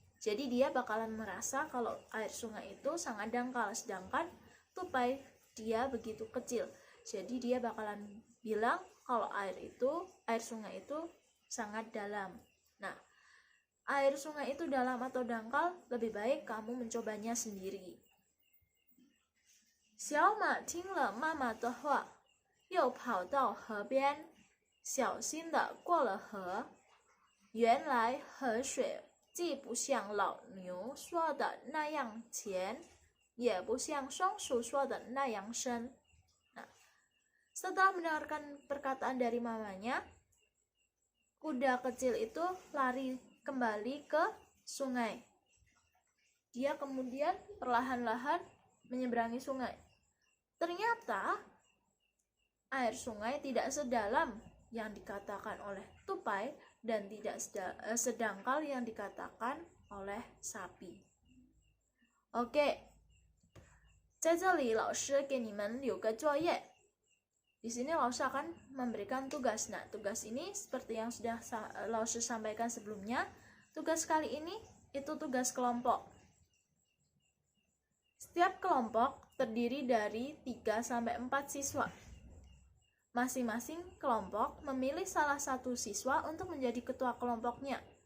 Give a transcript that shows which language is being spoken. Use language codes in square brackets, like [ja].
[id] Jadi dia bakalan merasa kalau air sungai itu sangat dangkal, sedangkan tupai dia begitu kecil. Jadi dia bakalan bilang kalau air sungai itu sangat dalam. Nah, air sungai itu dalam atau dangkal, lebih baik kamu mencobanya sendiri. [zh] 小马听了妈妈的话，又跑到河边，小心地过了河。原来河水既不像老牛说的那样浅，也不像松鼠说的那样深。 [id] Nah, setelah mendengarkan perkataan dari mamanya, kuda kecil itu lari kembali ke sungai. Dia kemudian perlahan-lahan menyeberangi sungai. Ternyata air sungai tidak sedalam yang dikatakan oleh tupai dan tidak sedangkal yang dikatakan oleh sapi. [zh] Oke, 在这里老师给你们留个作业。 [id] Di sini Laoshi akan memberikan tugas. Nah, tugas ini seperti yang sudah Laoshi sampaikan sebelumnya, tugas kali ini itu tugas kelompok. Setiap kelompok terdiri dari 3-4 siswa. Masing-masing kelompok memilih salah satu siswa untuk menjadi ketua kelompoknya.